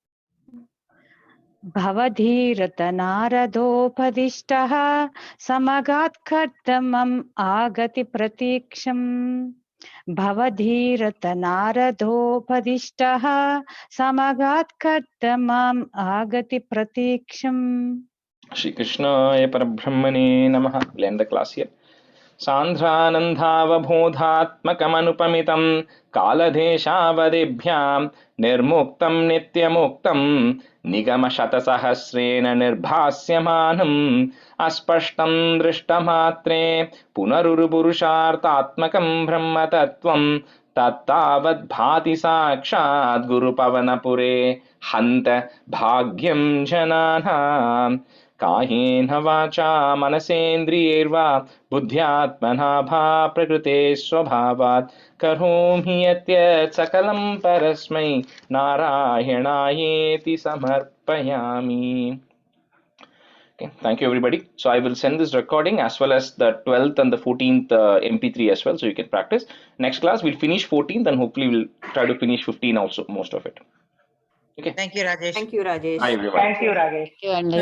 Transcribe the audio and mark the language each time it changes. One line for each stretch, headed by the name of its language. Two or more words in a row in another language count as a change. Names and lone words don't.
Sanskrit: भावाधिरता नारदोपदिष्टः समागात् कर्दमम् आगति प्रतीक्षम्. भावाधिरता नारदोपदिष्टः समागात् कर्दमम् आगति प्रतीक्षम्. श्री कृष्णाय परब्रह्मणे नमः.
English: We'll end the class here.
Sanskrit: सान्द्रानन्दावबोधात्मकमनुपमितं कालदेशावधिभ्यां निर्मुक्तं नित्यमुक्तं निगमशतसहस्रेण निर्भास्यमानम् अस्पष्टं दृष्टमात्रे पुनरुरुपुरुषार्थात्मकं ब्रह्मतत्त्वं तत्तावद् भाति साक्षाद् गुरुपवनपुरे हन्त भाग्यं जनानाम्. कायेन वाचा मनसेन्द्रियैर्वा बुद्ध्यात्मना भा प्रकृते स्वभावात् करोमि यत् सकलं परस्मै नारायणायेति समर्पयामि.
English: Okay, thank you everybody. So I will send this recording as well as the 12th and the 14th MP3 as well, so you can practice. Next class we'll finish 14th and hopefully we'll try to finish 15 also, most of it. Okay. Thank you, Rajesh. Thank you, Rajesh. Bye everyone. Thank you, Rajesh.